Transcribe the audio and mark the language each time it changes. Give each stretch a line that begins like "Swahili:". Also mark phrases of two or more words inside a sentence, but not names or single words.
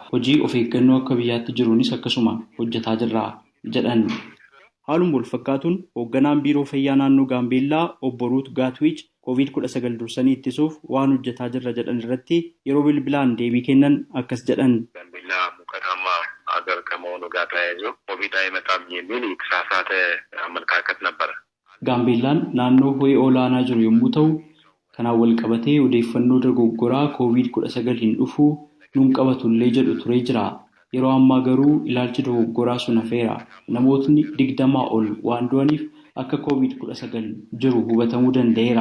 Oromo: Hojii of eeggannoo akka biyyaatti jiruunis akkasuma hojjetaa jirra jedhan. Haaluma wal fakkaatuun hoogganaan biiroo fayyaa naannoo Gaambeellaa obbo Ruut Gaatwiich COVID-19 dursanii ittisuuf waan hojjetaa jirra jedhan irratti yeroo bilbilaan deebii kennan akkas jedhan.
Amharic: ጋምቤላ ሞቃታማ አገር ከመሆኑ ጋር ተያይዞ ኮቪድ አይመጣም የሚል የተሳሳተ አመለካከት ነበር.
Oromo: Gaambeellaan naannoo ho'ee olaanaa jiru yommuu ta'u, kanaan wal qabatee odeeffannoo dogoggoraa COVID-19 hin dhufu nuun qabatullee jedhu turee jira. Yeroo ammaa garuu ilaalchi dogoggoraa sun hafeera. Namootni 20 ol waan du'aniif akka COVID-19 jiru hubatamuu danda'eera.